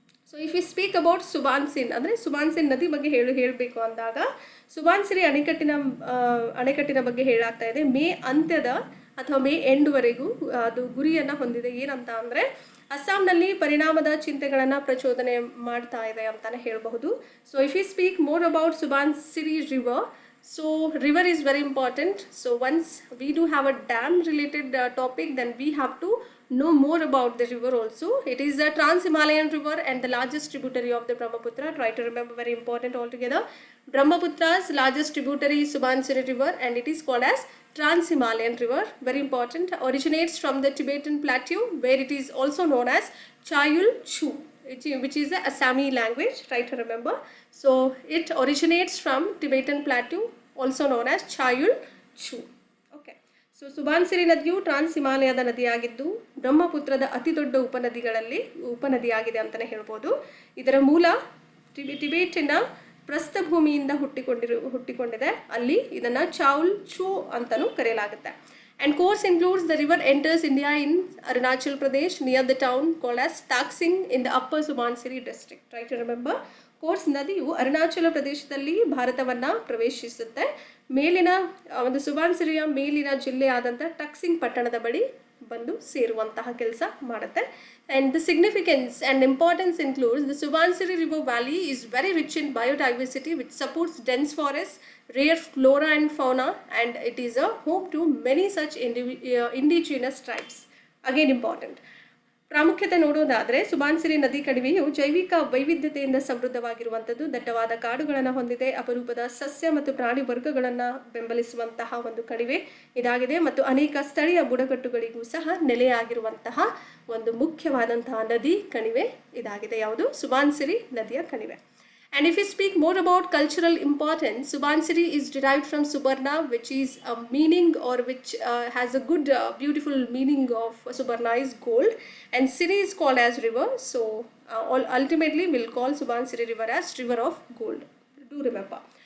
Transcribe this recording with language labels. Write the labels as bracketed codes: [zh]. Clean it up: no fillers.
[en] So if we speak about Subansin, [kn] ಅಂದರೆ ಸುಬಾನ್ಸಿನ್ ನದಿ ಬಗ್ಗೆ ಹೇಳಬೇಕು ಅಂದಾಗ, ಸುಬಾನ್ಸಿರಿ ಅಣೆಕಟ್ಟಿನ ಬಗ್ಗೆ ಹೇಳಾಗ್ತಾ ಇದೆ. ಮೇ ಅಂತ್ಯದ ಅಥವಾ ಮೇ ಎಂಡ್ವರೆಗೂ ಅದು ಗುರಿಯನ್ನು ಹೊಂದಿದೆ. ಏನಂತ ಅಂದರೆ, ಅಸ್ಸಾಂನಲ್ಲಿ ಪರಿಣಾಮದ ಚಿಂತೆಗಳನ್ನು ಪ್ರಚೋದನೆ ಮಾಡ್ತಾ ಇದೆ ಅಂತಲೇ ಹೇಳಬಹುದು. [en] So if you speak more about Subansiri river, so river is very important. So once we do have a dam related topic, then we have to know more about the river also. It is a trans-Himalayan river and the largest tributary of the Brahmaputra. Try to remember, very important altogether. Brahmaputra's largest tributary is Subansiri river, and it is called as trans-Himalayan river. Very important. Originates from the Tibetan plateau, where it is also known as Chayul Chu, which is the Assami language. Try to remember. So it originates from Tibetan plateau, also known as Chayul Chu. Okay. [kn] So ಸುಬಾನ್ಸಿರಿ ನದಿಯು ಟ್ರಾನ್ಸ್ ಹಿಮಾಲಯದ ನದಿಯಾಗಿದ್ದು, ಬ್ರಹ್ಮಪುತ್ರದ ಅತಿ ದೊಡ್ಡ ಉಪನದಿಯಾಗಿದೆ ಅಂತಲೇ ಹೇಳ್ಬೋದು. ಇದರ ಮೂಲ ಟಿಬೇಟಿನ ಪ್ರಸ್ಥಭೂಮಿಯಿಂದ ಹುಟ್ಟಿಕೊಂಡಿದೆ. ಅಲ್ಲಿ ಇದನ್ನು ಚಾವುಲ್ ಚೂ ಅಂತಲೂ ಕರೆಯಲಾಗುತ್ತೆ. [en] And course includes, the river enters India in Arunachal Pradesh near the town called as Taksing in the upper Subansiri district. Try to remember. [kn] Course ನದಿಯು ಅರುಣಾಚಲ ಪ್ರದೇಶದಲ್ಲಿ ಭಾರತವನ್ನು ಪ್ರವೇಶಿಸುತ್ತೆ. ಮೇಲಿನ ಒಂದು ಸುಬಾನ್ಸಿರಿಯ ಮೇಲಿನ ಜಿಲ್ಲೆ ಆದಂಥ ಟಕ್ಸಿಂಗ್ ಪಟ್ಟಣದ ಬಳಿ ಬಂದು ಸೇರುವಂತಹ ಕೆಲಸ ಮಾಡುತ್ತೆ. [en] And the significance and importance includes, the Subansiri river valley is very rich in biodiversity, which supports dense forests, rare flora and fauna, and it is a home to many such indigenous tribes. Again important. [kn] ಪ್ರಾಮುಖ್ಯತೆ ನೋಡೋದಾದರೆ, ಸುಬಾನ್ಸಿರಿ ನದಿ ಕಣಿವೆಯು ಜೈವಿಕ ವೈವಿಧ್ಯತೆಯಿಂದ ಸಮೃದ್ಧವಾಗಿರುವಂಥದ್ದು, ದಟ್ಟವಾದ ಕಾಡುಗಳನ್ನು ಹೊಂದಿದೆ, ಅಪರೂಪದ ಸಸ್ಯ ಮತ್ತು ಪ್ರಾಣಿ ವರ್ಗಗಳನ್ನು ಬೆಂಬಲಿಸುವಂತಹ ಒಂದು ಕಣಿವೆ ಇದಾಗಿದೆ, ಮತ್ತು ಅನೇಕ ಸ್ಥಳೀಯ ಬುಡಕಟ್ಟುಗಳಿಗೂ ಸಹ ನೆಲೆಯಾಗಿರುವಂತಹ ಒಂದು ಮುಖ್ಯವಾದಂತಹ ನದಿ ಕಣಿವೆ ಇದಾಗಿದೆ. ಯಾವುದು? ಸುಬಾನ್ಸಿರಿ ನದಿಯ ಕಣಿವೆ. [en] And if we speak more about cultural importance, Subansiri is derived from Subarna, which is a meaning, or which has a good, beautiful meaning of Subarna is gold, and Siri is called as river. So ultimately we'll call Subansiri river as river of gold. Do remember.